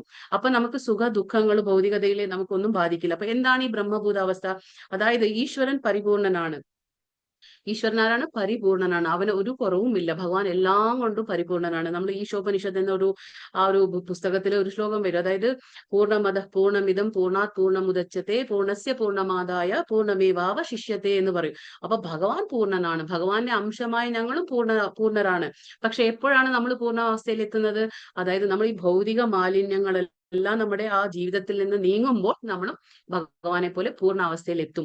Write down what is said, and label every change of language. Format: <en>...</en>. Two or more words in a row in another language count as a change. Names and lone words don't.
<ml>അപ്പൊ നമുക്ക് സുഖ ദുഃഖങ്ങൾ ഭൗതികതയിലെ നമുക്കൊന്നും ബാധിക്കില്ല. അപ്പൊ എന്താണ് ഈ ബ്രഹ്മഭൂത അവസ്ഥ? അതായത് ഈശ്വരൻ പരിപൂർണനാണ്. ഈശ്വരനാരാണ്, പരിപൂർണനാണ്. അവന് ഒരു കുറവുമില്ല. ഭഗവാൻ എല്ലാം കൊണ്ടും പരിപൂർണനാണ്. നമ്മൾ ഈശോപനിഷത്ത് എന്ന ആ ഒരു പുസ്തകത്തിലെ ഒരു ശ്ലോകം വരും.</ml> <sa>അതായത് പൂർണ്ണമദഃ പൂർണ്ണമിദം പൂർണ്ണാത് പൂർണ്ണമുദച്യത്തെ പൂർണ്ണസ്യ പൂർണ്ണമാദായ പൂർണ്ണമേവാവശിഷ്യത്തെ</sa> <ml>എന്ന് പറയും. അപ്പൊ ഭഗവാൻ പൂർണ്ണനാണ്. ഭഗവാന്റെ അംശമായി ഞങ്ങളും പൂർണ്ണരാണ്. പക്ഷെ എപ്പോഴാണ് നമ്മൾ പൂർണ്ണാവസ്ഥയിൽ എത്തുന്നത്? അതായത് നമ്മൾ ഈ ഭൗതിക മാലിന്യങ്ങളെല്ലാം നമ്മുടെ ആ ജീവിതത്തിൽ നിന്ന് നീങ്ങുമ്പോൾ നമ്മളും ഭഗവാനെ പോലെ പൂർണ്ണാവസ്ഥയിൽ എത്തും.</ml>